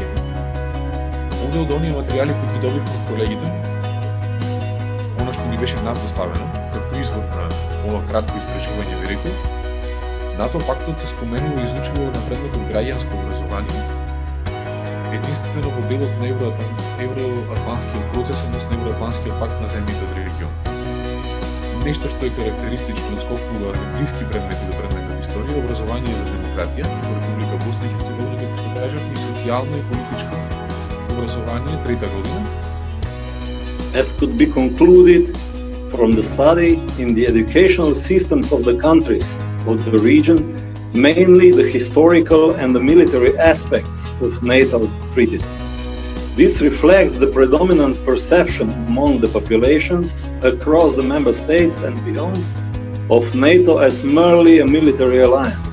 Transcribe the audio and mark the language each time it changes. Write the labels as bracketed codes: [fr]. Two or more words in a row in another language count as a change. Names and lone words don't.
[mk] Овде од оние материјали кои ги добивме од колегите, она што ни беше нас доставено, како извор на ова кратко истражување, ви реков, НАТО пактот се споменува и изучува на предметот граѓанско образование, единствено во делот на евроатлантскиот процес, односно евроатлантскиот пакт на земјите од регион. Нешто што е карактеристично од скокнуваат блиски предмети до предметот историја, образование за демократија во Република Босна и Херцеговина, како што кажав, и социјално и политичко образование 3-та година. [en] As could be concluded from the study in the educational systems of the countries of the region, mainly the historical and the military aspects of NATO treated. This reflects the predominant perception among the populations across the member states and beyond of NATO as merely a military alliance.